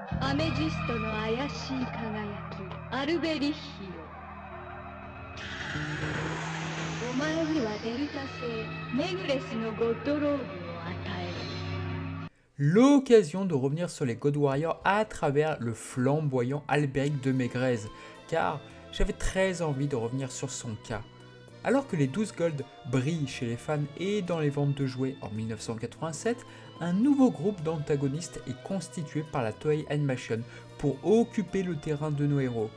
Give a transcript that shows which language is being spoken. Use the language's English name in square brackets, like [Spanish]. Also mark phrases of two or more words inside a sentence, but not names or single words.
[Japanese] アメジストの怪しい輝き、アルベリッヒよ。お前にはデルタ星メグレスのゴッドローブを与える。 [French] L'occasion de revenir sur les God Warriors à travers le flamboyant Albéric de Maigret, car j'avais très envie de revenir sur son cas. Alors que les 12 Gold brillent chez les fans et dans les ventes de jouets en 1987, un nouveau groupe d'antagonistes est constitué par la Toei Animation pour occuper le terrain de nos héros.